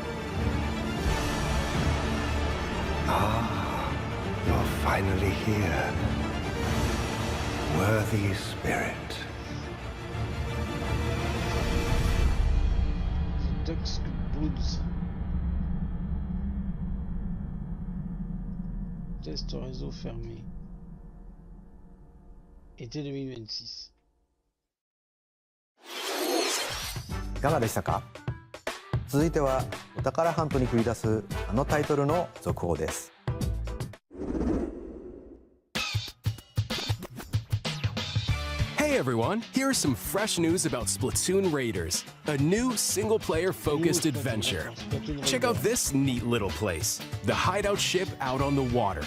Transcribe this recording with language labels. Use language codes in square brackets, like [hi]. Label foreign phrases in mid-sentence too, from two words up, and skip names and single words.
[en] Ah, you're finally here. Worthy spirit. Dusk Boots. [fr] Test réseau fermé. Été 2026. [ja] いかがでしたか？続いてはお宝ハントに繰り出すあのタイトルの続報です。 [en] Hey everyone, here's some fresh news about Splatoon Raiders, a new single-player focused adventure. Check out this neat little place, the hideout ship out on the water.